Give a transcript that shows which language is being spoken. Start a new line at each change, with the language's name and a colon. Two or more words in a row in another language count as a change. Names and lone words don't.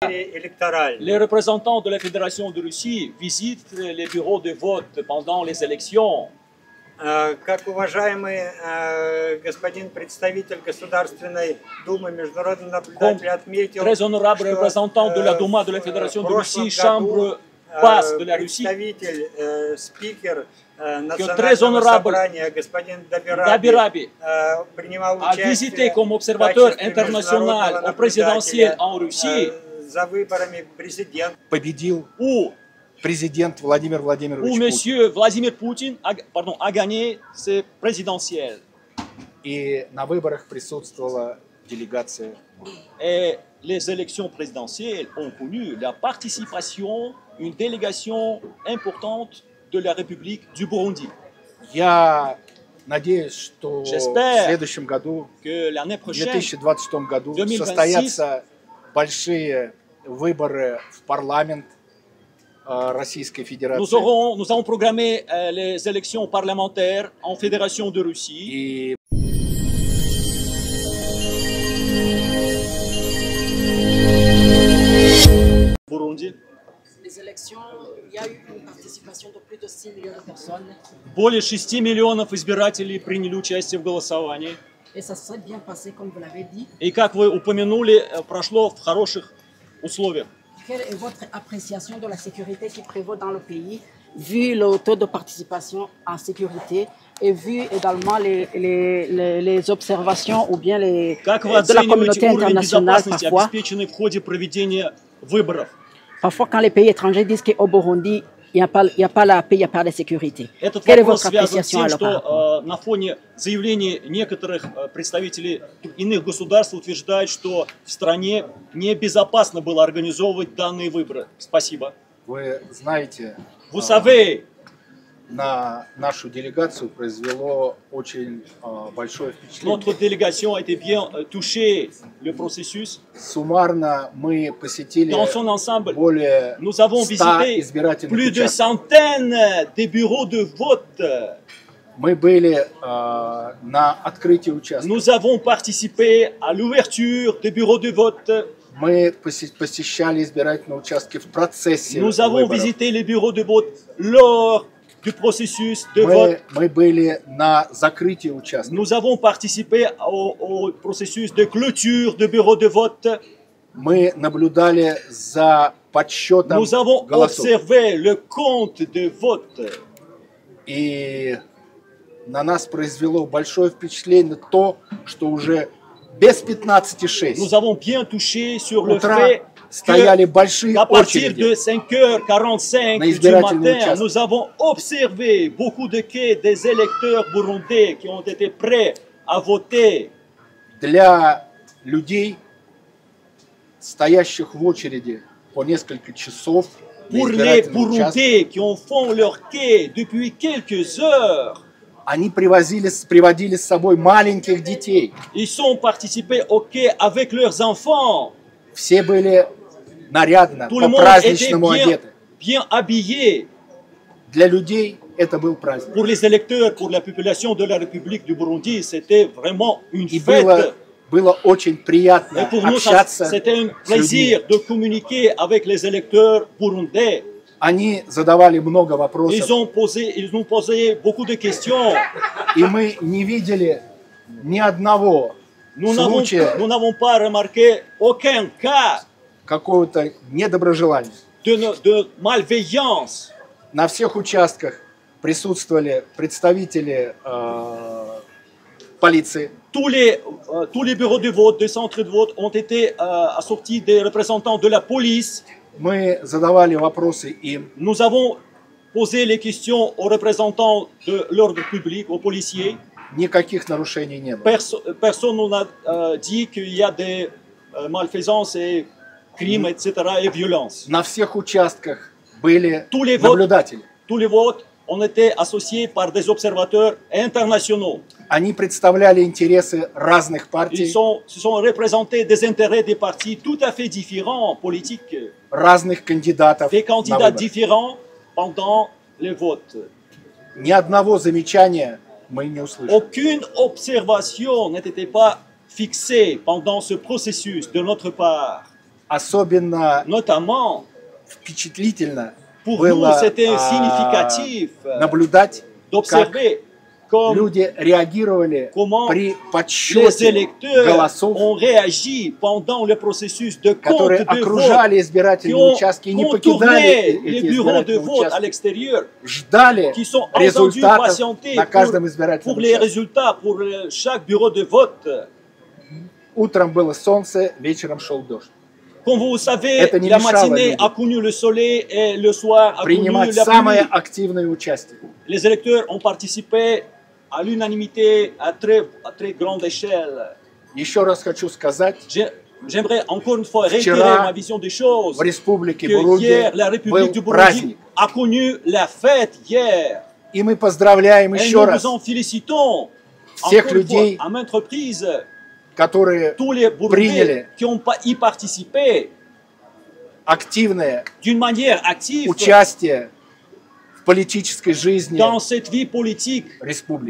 French: Les représentants de la Fédération de Russie visitent les bureaux de vote pendant les élections.
Russian: Как уважаемый господин представитель Государственной Думы, международный наблюдатель отметил,
French: très honorable représentant de la Douma de la Fédération de Russie, chambre basse de la Russie,
Russian: представитель, спикер
French: très
Russian: национального
French: honorable
Russian: собрания, господин Dabirabi, принимал
French: a visité comme observateur international au présidentiel en Russie,
Russian: за выборами президента. Победил
French: où
Russian: президент Владимир Владимирович Путин.
French: Monsieur Vladimir Poutine a gagné ce présidentiel.
Russian: И на выборах присутствовала делегация.
French: Et les élections présidentielles ont connu la participation d'une délégation importante de la République du Burundi.
Russian: Я надеюсь, что в
French: J'espère
Russian: следующем году,
French: que l'année
Russian: в
French: prochaine,
Russian: 2026 году, 2026, состоятся большие выборы в парламент Российской Федерации.
French: nous avons programmé les élections parlementaires en Fédération de Russie.
Russian: И
French: Burundi. Les élections, il y a eu une participation de plus de 6 millions de personnes.
Russian: Более 6 миллионов избирателей приняли участие в голосовании.
French: Et ça s'est bien passé, comme vous l'avez dit.
Russian: И, как вы упомянули, прошло в хороших условиях.
French: Quelle est votre appréciation de la sécurité qui prévaut dans le pays, vu le taux de participation en sécurité et vu également les observations ou bien
Russian: Как вы
French: de la
Russian: оцениваете
French: communauté
Russian: уровень
French: internationale
Russian: безопасности,
French: parfois?
Russian: обеспеченный в ходе проведения выборов?
French: Parfois, quand les pays étrangers disent qu'au Burundi, il n'y a pas la paix, il n'y a pas la sécurité.
Russian: Этот
French: Quelle est
Russian: вопрос
French: votre
Russian: связан с
French: appréciation
Russian: тем,
French: alors par rapport?
Russian: что на фоне заявлений некоторых представителей иных государств утверждают, что в стране небезопасно было организовывать данные выборы. Спасибо. вы знаете,
French: Vous savez,
Russian: на нашу делегацию произвело очень большое впечатление.
French: notre délégation a été bien touchée le processus.
Russian: Суммарно мы посетили
French: Dans son ensemble,
Russian: более
French: nous avons 100 visité
Russian: избирательных
French: plus de
Russian: участков.
French: centaines de bureaux de vote.
Russian: Мы были на открытии участков.
French: Nous avons participé à l'ouverture des bureaux de vote.
Russian: Мы посещали избирательные участки в процессе
French: Nous avons
Russian: выборов.
French: visité les bureaux de vote lors du processus de vote.
Russian: Мы были на закрытии участков.
French: Nous avons participé au processus de clôture de bureaux de vote.
Russian: Мы наблюдали за подсчетом
French: Nous avons
Russian: голосов.
French: observé le compte de vote.
Russian: И на нас произвело большое впечатление то, что уже без 15:06
French: Nous avons bien touché sur le
Russian: утра
French: fait
Russian: стояли большие
French: qu'à partir
Russian: очереди.
French: de 5h45
Russian: На
French: du
Russian: избирательные
French: matin,
Russian: участки.
French: nous avons observé beaucoup de quais des électeurs burundais qui ont été prêts à voter.
Russian: Для людей, стоящих в очереди по несколько часов на
French: Pour les
Russian: избирательном участке,
French: Burundais qui en font leur quai depuis quelques heures,
Russian: они приводили с собой маленьких детей.
French: ils sont participés au quai avec leurs enfants.
Russian: Все были нарядно,
French: Tout le monde était
Russian: по-праздничному одеты.
French: bien habillé.
Russian: Для людей это был праздник.
French: Pour les électeurs, pour la population de la République du Burundi, c'était vraiment une
Russian: И
French: fête.
Russian: было очень приятно
French: Et pour nous,
Russian: общаться
French: c'était un
Russian: с людьми.
French: plaisir de communiquer avec les électeurs burundais.
Russian: Они задавали много
French: Ils
Russian: вопросов,
French: ont posé beaucoup de questions.
Russian: и мы не видели ни одного
French: Nous
Russian: случая
French: n'avons pas remarqué aucun cas
Russian: какого-то недоброжелания.
French: de malveillance.
Russian: На всех участках присутствовали представители полиции.
French: Tous les bureaux de vote, des centres de vote ont été assortis des représentants de la police.
Russian: Мы задавали вопросы им.
French: Nous avons posé les questions aux représentants de l'ordre public, aux policiers.
Russian: Никаких нарушений не было.
French: Personne nous a dit qu'il y a des malfaisances et crimes, etc. et violences.
Russian: На всех участках были
French: Tous les votes,
Russian: наблюдатели.
French: tous les votes ont été associés par des observateurs internationaux.
Russian: Они представляли интересы разных партий,
French: Se sont représentés des intérêts des partis tout à fait différents, politiques,
Russian: разных кандидатов
French: des
Russian: на
French: candidats
Russian: выборы.
French: différents pendant les votes.
Russian: Ни одного замечания мы не услышали.
French: Aucune observation n'était pas fixée pendant ce processus de notre part.
Russian: Особенно
French: Notamment,
Russian: впечатлительно
French: pour nous,
Russian: было
French: c'était significatif
Russian: наблюдать, как
French: d'observer comme
Russian: люди реагировали
French: comment
Russian: при
French: les
Russian: подсчете
French: électeurs
Russian: голосов,
French: ont réagi pendant le processus de
Russian: которые
French: compte de vote,
Russian: окружали
French: qui
Russian: избирательные
French: ont
Russian: участки и не
French: contourné
Russian: покидали
French: les
Russian: эти
French: bureaux de
Russian: избирательные
French: vote à
Russian: участки,
French: l'extérieur,
Russian: ждали
French: qui sont entendus
Russian: результатов
French: patienter
Russian: на каждом
French: pour
Russian: избирательном
French: les
Russian: участке.
French: résultats, pour chaque bureau de vote.
Russian: Утром было солнце, вечером шел дождь.
French: Comme vous savez,
Russian: Это не
French: la
Russian: мешало
French: matinée
Russian: людям
French: a connu le soleil et le soir a connu
Russian: принимать
French: la
Russian: самое
French: pluie.
Russian: активное участие.
French: Les électeurs ont participé à l'unanimité à très grande échelle.
Russian: Еще раз хочу сказать,
French: J'aimerais encore une fois réitérer
Russian: Вчера
French: ma vision des choses.
Russian: в Республике
French: Que
Russian: Бурунди
French: hier, la République du
Russian: был Burundi праздник.
French: a connu la fête hier.
Russian: И мы поздравляем
French: Et
Russian: еще
French: nous
Russian: раз
French: vous en félicitons.
Russian: всех
French: Encore une fois,
Russian: людей,
French: à maintes reprises,
Russian: которые
French: tous les Burundais
Russian: приняли
French: qui ont y participé
Russian: активное
French: d'une manière active
Russian: участие в политической жизни
French: dans cette vie politique
Russian: республики.